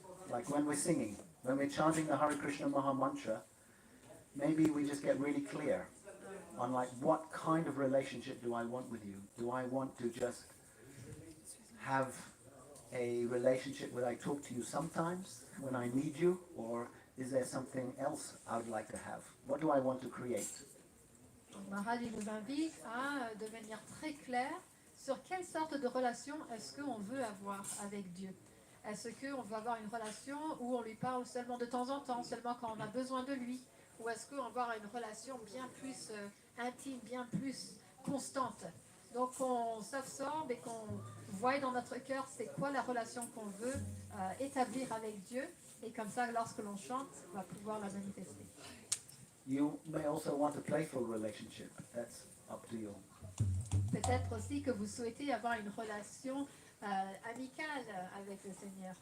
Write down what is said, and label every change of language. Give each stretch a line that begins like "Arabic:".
English: Like when we're singing, when we're chanting the Hare Krishna Maha Mantra, maybe we just get really clear on like what kind of relationship do I want with you? Do I want to just have a relationship where I talk to you sometimes when I need you, or is there something else I would like to have? What do I want to create?
French: Donc Maharaj nous invite à devenir très clair sur quelle sorte de relation est-ce qu'on veut avoir avec Dieu. Est-ce qu'on veut avoir une relation où on lui parle seulement de temps en temps, seulement quand on a besoin de lui, ou est-ce qu'on va avoir une relation bien plus intime, bien plus constante. Donc on s'absorbe et qu'on voit dans notre cœur c'est quoi la relation qu'on veut établir avec Dieu, et comme ça lorsque l'on chante, on va pouvoir la manifester.
English: You may also want a playful relationship. That's up to you.
French: Peut-être aussi que vous souhaitez avoir une relation amicale avec le Seigneur.